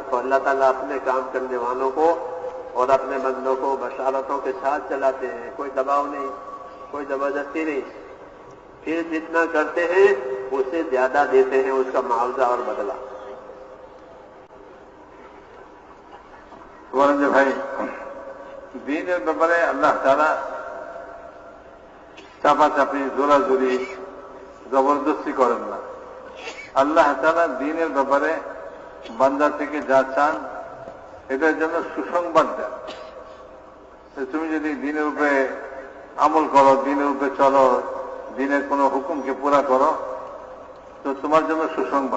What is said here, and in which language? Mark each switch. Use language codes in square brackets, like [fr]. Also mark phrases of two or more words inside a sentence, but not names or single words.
[ur] تو اللہ تعالیٰ اپنے کام کرنے والوں کو اور اپنے بندوں کو بشارتوں کے ساتھ چلاتے ہیں، کوئی دباؤ نہیں، کوئی زبردستی نہیں، پھر جتنا کرتے ہیں اس سے زیادہ دیتے ہیں، اس کا معاوضہ اور بدلہ۔ بھائی دین [bn] ব্যাপারে আল্লাহ তাআলা চাপাচাপি জোরাজুরি জবরদস্তি করেন না। আল্লাহ তাআলা দ্বীনের ব্যাপারে বান্দা থেকে যা চান এটার জন্য সুসংবাদ দেন। তুমি যদি দ্বীনের উপরে আমল করো, দ্বীনের উপরে চলো, দ্বীনের কোনো হুকুমকে পুরা করো, তো তোমার জন্য সুসংবাদ।